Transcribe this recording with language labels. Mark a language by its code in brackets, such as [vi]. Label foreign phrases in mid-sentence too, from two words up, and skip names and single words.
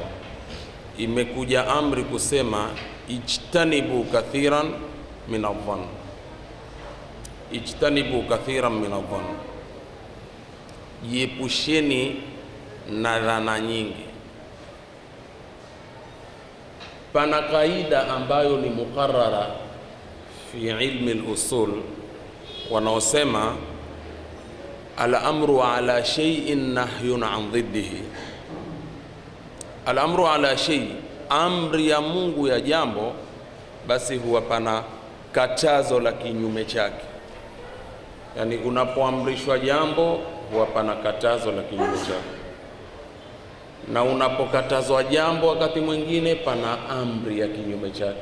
[sw] Imekuja amri kusema [ar] اجتنبوا كثيرا من الظن, اجتنبوا كثيرا من الظن, [sw] jiepusheni na dhana nyingi. Pana kaida ambayo ni [ar] مقررة في علم الأصول [sw] wanaosema [ar] الأمر على شيء نهي عن ضده. الأمر على شيء, [sw] amri ya Mungu ya jambo, basi huwa pana katazo la kinyume chake. Yani unapoamrishwa jambo huwa pana katazo la kinyume chake, na unapokatazwa jambo wakati mwingine pana amri ya kinyume chake.